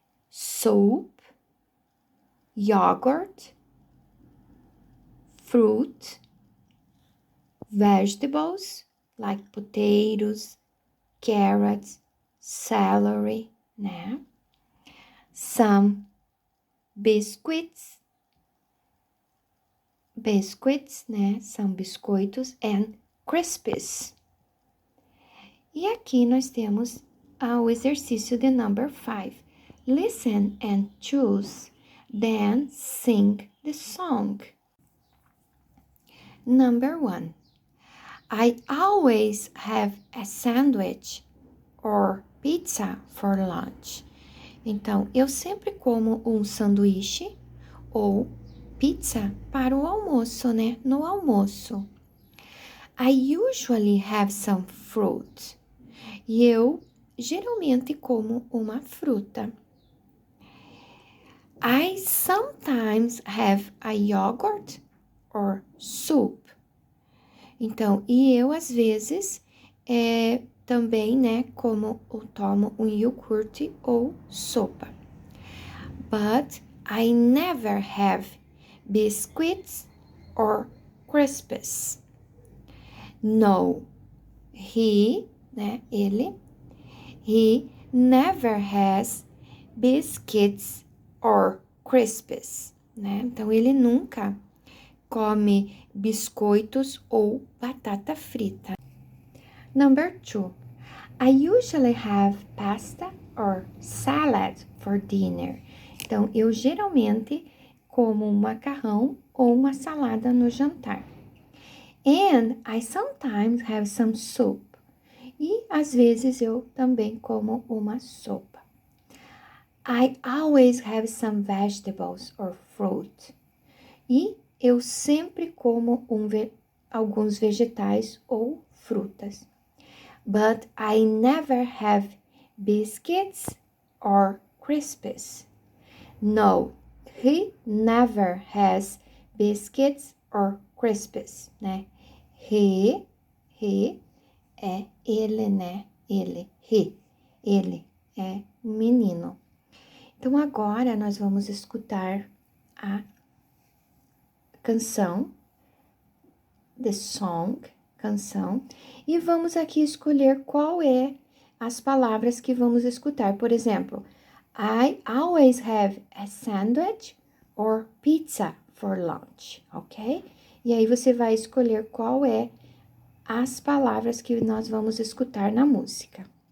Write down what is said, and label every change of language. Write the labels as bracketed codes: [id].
[en] Soup, yogurt, fruit, vegetables like potatoes, carrots, celery, né? Some biscuits, né? [pt] São biscoitos [en] and crisps. [pt] E aqui nós temos o exercício de [en] number 5. Listen and choose, then sing the song. Number 1. I always have a sandwich or pizza for lunch. [pt] Então, eu sempre como um sanduíche ou pizza para o almoço, né? No almoço. [en] I usually have some fruit. [pt] E eu geralmente como uma fruta. [en] I sometimes have a yogurt or soup. [pt] Então, e eu às vezes também, né, como ou tomo um iogurte ou sopa. [en] But I never have biscuits or crisps. No, he, né, ele, he never has biscuits or crisps, né? [pt] Então, ele nunca come biscoitos ou batata frita. [en] Number 2. I usually have pasta or salad for dinner. [pt] Então, eu geralmente como um macarrão ou uma salada no jantar. [en] And I sometimes have some soup. [pt] E às vezes eu também como uma sopa. [en] I always have some vegetables or fruit. [pt] E eu sempre como alguns vegetais ou frutas. [en] But I never have biscuits or crisps. No, he never has biscuits or crisps, né? [pt] He é ele, né? Ele é um menino. Então, agora nós vamos escutar a canção, [en] the song, [pt] canção, e vamos aqui escolher qual é as palavras que vamos escutar. Por exemplo, [en] I always have a sandwich or pizza for lunch, ok? [pt] E aí você vai escolher qual é as palavras que nós vamos escutar na música.